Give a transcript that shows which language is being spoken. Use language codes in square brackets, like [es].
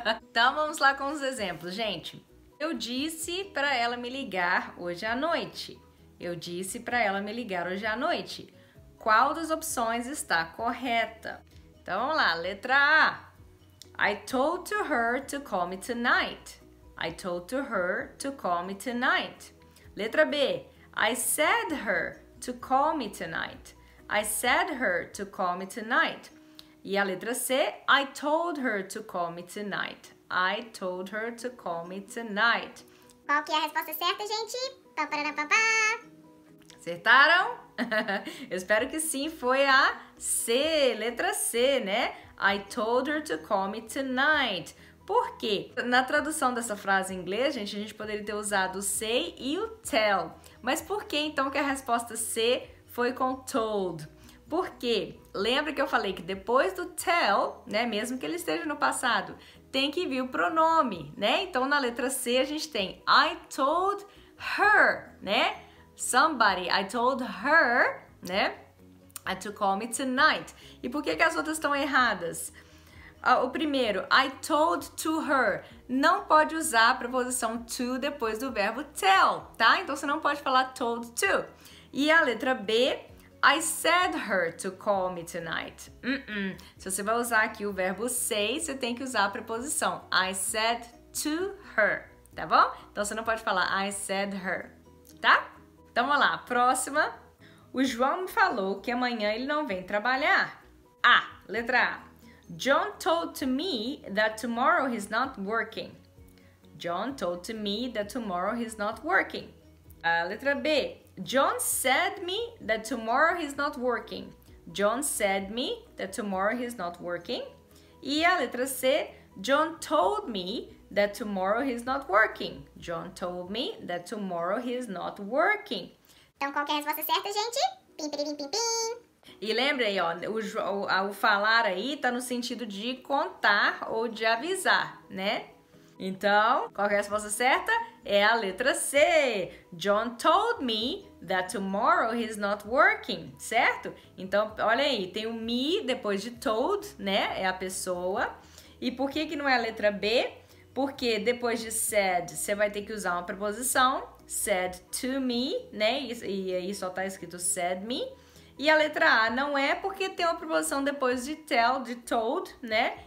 [pt] Então vamos lá com os exemplos, gente. Eu disse para ela me ligar hoje à noite. Eu disse para ela me ligar hoje à noite. Qual das opções está correta? Então vamos lá, letra A. [en] I told to her to call me tonight. I told to her to call me tonight. [pt] Letra B. [en] I said her to call me tonight. I said her to call me tonight. [pt] E a letra C. [en] I told her to call me tonight. I told her to call me tonight. [pt] Qual que é a resposta certa, gente? Pá, parará, pá, pá. Acertaram? Eu espero que sim, foi a C, letra C, né? [en] I told her to call me tonight. [pt] Por quê? Na tradução dessa frase em inglês, gente, a gente poderia ter usado o say e o tell. Mas por que então que a resposta C foi com told? Por quê? Lembra que eu falei que depois do tell, né, mesmo que ele esteja no passado, tem que vir o pronome, né? Então na letra C a gente tem [en] I told her, [pt] né? [en] Somebody, I told her, né? To call me tonight. [pt] E por que as outras estão erradas? O primeiro, [en] I told to her. [pt] Não pode usar a preposição to depois do verbo tell, tá? Então você não pode falar told to. E a letra B, [en] I said her to call me tonight. [pt] Se você vai usar aqui o verbo say, você tem que usar a preposição [en] I said to her, [pt] tá bom? Então você não pode falar [en] I said her, [pt] tá? Então vamos lá, próxima. O João me falou que amanhã ele não vem trabalhar. Letra A. [en] John told to me that tomorrow he's not working. John told to me that tomorrow he's not working. [pt] Letra B. [en] John said me that tomorrow he's not working. John said me that tomorrow he's not working. [pt] E a letra C. [en] John told me that tomorrow he's not working. John told me that tomorrow he's not working. [pt] Então, qual que é a resposta certa, gente? Pim, pim, pim, pim. E lembra aí, ó, o falar aí tá no sentido de contar ou de avisar, né? Então, qual que é a resposta certa? É a letra C. [en] John told me that tomorrow he's not working, certo? [pt] Então, olha aí, tem o me depois de told, né? É a pessoa. E por que não é a letra B? Porque depois de said, você vai ter que usar uma preposição. Said to me, né? E aí só tá escrito said me. E a letra A não é porque tem uma preposição depois de tell, de told, né?